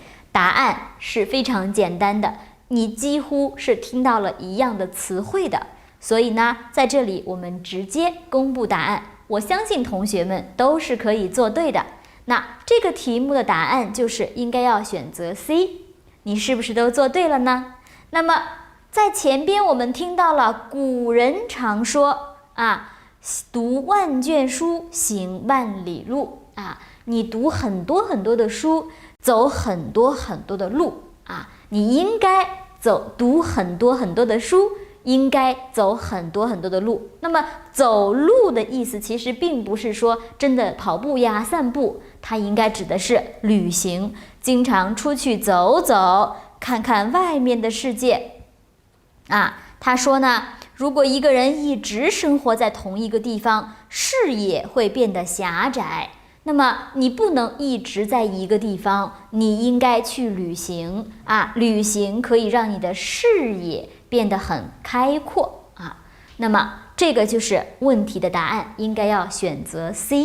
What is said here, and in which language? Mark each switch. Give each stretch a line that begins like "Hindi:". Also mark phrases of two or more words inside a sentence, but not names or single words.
Chinese: 答案是非常簡單的，你幾乎是聽到了一樣的詞彙的。所以呢，在這裡我們直接公布答案。我相信同學們都是可以做對的。那這個題目的答案就是應該要選擇 C，你是不是都做對了呢？那麼在前邊我們聽到了古人常說讀萬卷書，行萬里路你讀很多很多的書，走很多很多的路你應該读很多很多的書， 應該走很多很多的路。那麼走路的意思其實並不是說真的跑步呀、散步，它應該指的是旅行，經常出去走走，看看外面的世界。他說呢，如果一個人一直生活在同一個地方，視野會變得狹窄。那麼你不能一直在一個地方，你應該去旅行旅行可以讓你的視野變得很開闊那麼這個就是問題的答案，應該要選擇 C。